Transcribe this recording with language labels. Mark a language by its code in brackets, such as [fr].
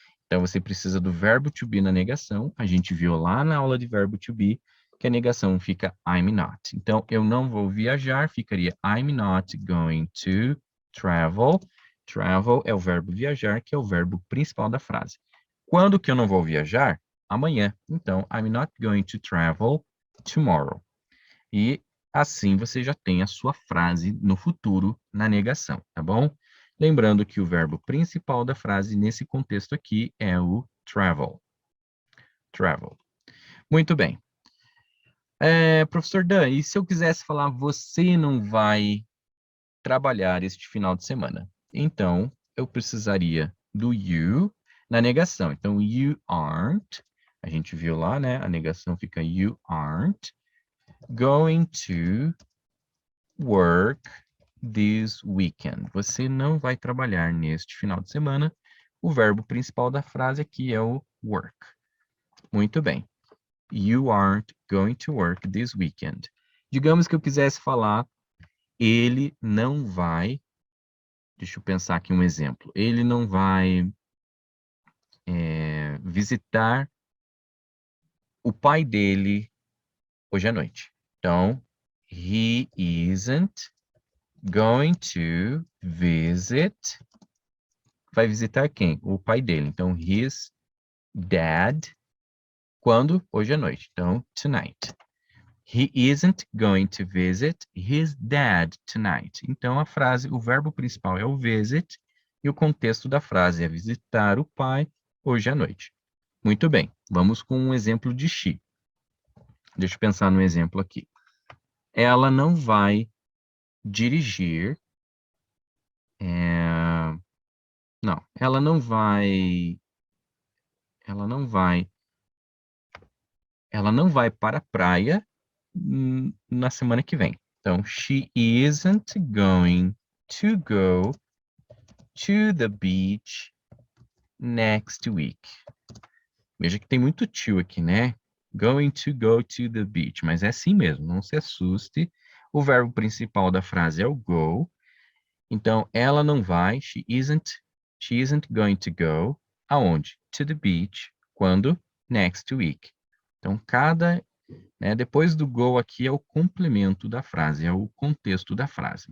[pt] Então, você precisa do verbo to be na negação. A gente viu lá na aula de verbo to be que a negação fica [en] I'm not. [pt] Então, eu não vou viajar, ficaria [en] I'm not going to travel. [pt] Travel é o verbo viajar, que é o verbo principal da frase. Quando que eu não vou viajar? Amanhã. Então, [en] I'm not going to travel tomorrow. [pt] E assim você já tem a sua frase no futuro na negação, tá bom? Lembrando que o verbo principal da frase nesse contexto aqui é o travel. Travel. Muito bem. Professor Dan, e se eu quisesse falar você não vai trabalhar este final de semana? Então, eu precisaria do you na negação. Então, [en] you aren't. [pt] A gente viu lá, né? A negação fica [en] you aren't going to work this weekend. [pt] Você não vai trabalhar neste final de semana. O verbo principal da frase aqui é o work. Muito bem. [en] You aren't going to work this weekend. [pt] Digamos que eu quisesse falar, ele não vai. Deixa eu pensar aqui um exemplo. Ele não vai visitar o pai dele hoje à noite. Então, [en] he isn't going to visit. [pt] Vai visitar quem? O pai dele. Então, [en] his dad. [pt] Quando? Hoje à noite. Então, tonight. [en] He isn't going to visit his dad tonight. [pt] Então, a frase, o verbo principal é o visit e o contexto da frase é visitar o pai hoje à noite. Muito bem. Vamos com um exemplo de she. Deixa eu pensar no exemplo aqui. Ela não vai dirigir. Não, ela não vai. Ela não vai. Ela não vai para a praia na semana que vem. Então, [en] she isn't going to go to the beach next week. [pt] Veja que tem muito to aqui, né? [en] Going to go to the beach. [pt] Mas é assim mesmo, não se assuste. O verbo principal da frase é o go. Então, ela não vai, [en] she isn't going to go, [pt] aonde? [en] To the beach, [pt] quando? [en] Next week. [pt] Então, depois do go aqui é o complemento da frase, é o contexto da frase.